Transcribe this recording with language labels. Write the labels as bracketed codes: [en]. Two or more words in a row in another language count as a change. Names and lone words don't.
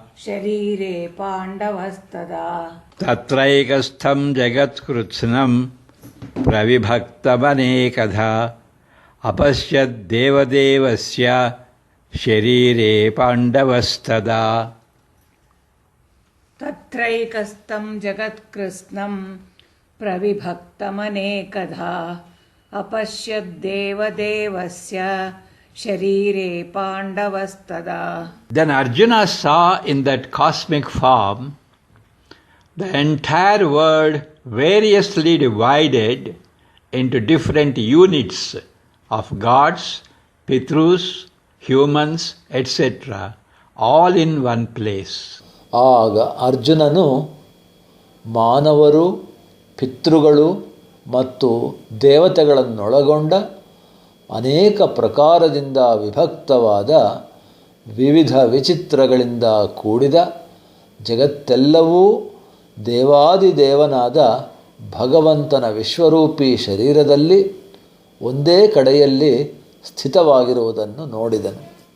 [sa] ತತ್ರೈಕಸ್ಥಂ ಜಗತ್ಕೃತ್ಸ್ನಂ ಪ್ರವಿಭಕ್ತಮನೇಕಧಾ ಅಪಶ್ಯದ್ದೇವದೇವಸ್ಯ ಶರೀರೆ ಪಾಂಡವಸ್ತದಾ ತತ್ರೈಕಸ್ಥಂ ಜಗತ್ಕೃತ್ಸ್ನಂ ಪ್ರವಿಭಕ್ತಮನೇಕಧಾ ಅಪಶ್ಯದ್ದೇವದೇವಸ್ಯ ಶರೀರೆ ಪಾಂಡವಸ್ತದಾ. [en] Then Arjuna saw in that cosmic form the entire world variously divided into different units of gods, pitrus, humans, etc., all in one place. [kn] ಆಗ ಅರ್ಜುನನು ಮಾನವರು, ಪಿತೃಗಳು ಮತ್ತು ದೇವತೆಗಳನ್ನೊಳಗೊಂಡ ಅನೇಕ ಪ್ರಕಾರದಿಂದ ವಿಭಕ್ತವಾದ ವಿವಿಧ ವಿಚಿತ್ರಗಳಿಂದ ಕೂಡಿದ ಜಗತ್ತೆಲ್ಲವೂ ದೇವಾದಿದೇವನಾದ ಭಗವಂತನ ವಿಶ್ವರೂಪಿ ಶರೀರದಲ್ಲಿ ಒಂದೇ ಕಡೆಯಲ್ಲಿ ಸ್ಥಿತವಾಗಿರುವುದನ್ನು ನೋಡಿದನು.